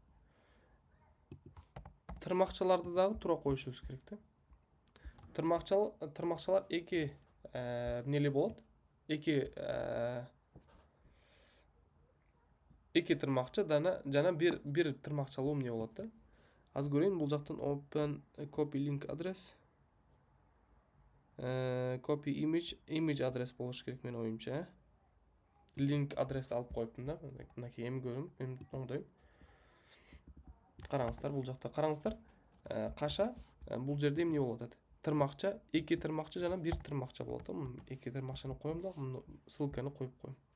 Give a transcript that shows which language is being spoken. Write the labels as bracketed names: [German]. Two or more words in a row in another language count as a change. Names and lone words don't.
[Kyrgyz] Тырмакчаларды дагы тура коюшубуз керек да. Тырмакчалар эки эмнели болот? Эки тырмакча жана бир тырмакчалуу эмне болот да. Аз көрейин, бул жактан [English] open copy link address, copy image [Kyrgyz] адрес болуш керек менин оюмча. Link адрес алып коюптум да. Мынакей эми көрөм, эми оңдойм. Караңыздар, бул жакта караңыздар. Каша бул жерде эмне болуп атат? Тырмакча, эки тырмакча жана бир тырмакча болот да. Эки тырмакчаны коем да, ссылканы коюп коем.